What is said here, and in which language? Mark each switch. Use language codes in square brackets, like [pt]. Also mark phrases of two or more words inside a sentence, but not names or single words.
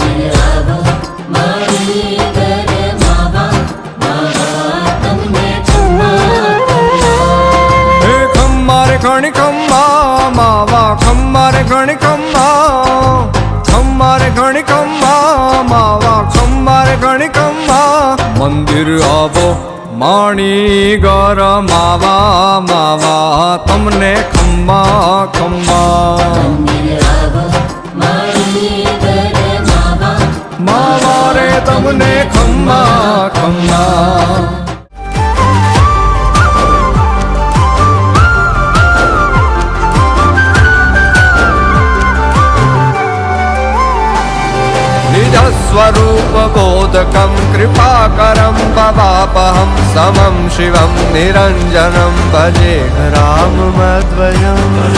[gu] હે ખમ્મા રે ઘણી ખમ્મા માવા ખમ્મા રે ઘણી ખમ્મા ખમ્મા રે ઘણી ખમ્મા માવા ખમ્મા રે ઘણી ખમ્મા મંદિર આવો માણી ગર માવા માવા તમને ખમ્મા ખમ્મા માવા રે તમને ખમ્મા ખમ્મા [sa] स्वरूप बोधकं कृपाकरं भवापहं समं शिवं निरञ्जनं भजे राममद्वयम्